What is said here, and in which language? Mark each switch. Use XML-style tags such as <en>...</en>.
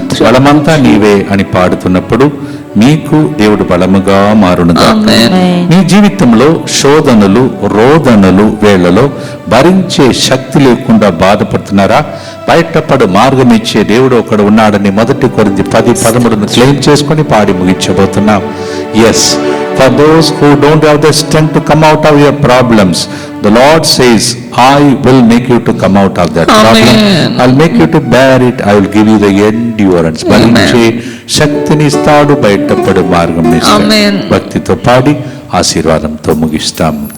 <te>బలమంతా నీవే అని పాడుతున్నప్పుడు మీకు దేవుడు బలముగా మారునుగా. మీ జీవితంలో శోధనలు రోదనలు వేళలో భరించే శక్తి లేకుండా బాధపడుతున్నారా? బయటపడు మార్గం ఇచ్చే దేవుడు ఒకడు ఉన్నాడని 1 కొరింథీ 10:13 క్లెయిమ్ చేసుకొని పాడి ముగించబోతున్నాం.</te> <en>Yes, for those who don't have the strength to come out of your problems, the Lord says, I will make you to come out of that problem. I'll make you to bear it. I will give you the endurance.</en> <te>భరించే శక్తిని ఇస్తాడు, బయటపడే మార్గం ఇస్తాడు. భక్తితో పాడి ఆశీర్వాదంతో ముగిస్తాం.</te>